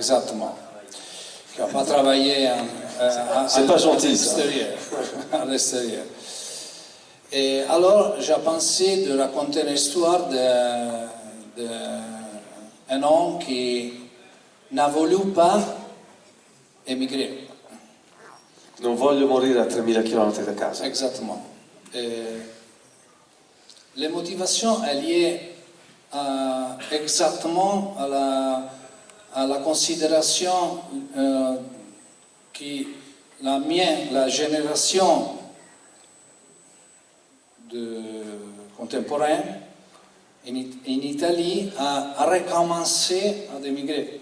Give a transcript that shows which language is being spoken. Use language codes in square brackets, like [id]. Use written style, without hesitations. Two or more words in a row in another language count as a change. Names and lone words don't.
[fr] Exactement. Qui n'a pas travaillé c'est pas gentil, ça. À l'extérieur. Et alors, j'ai pensé de raconter l'histoire d'un homme qui n'a voulu pas émigrer. [it] Non voglio morire a 3000 km da casa. [fr] Exactement. Les motivations sont liées exactement à la considération que la génération contemporaine en Italie a recommencé à émigrer.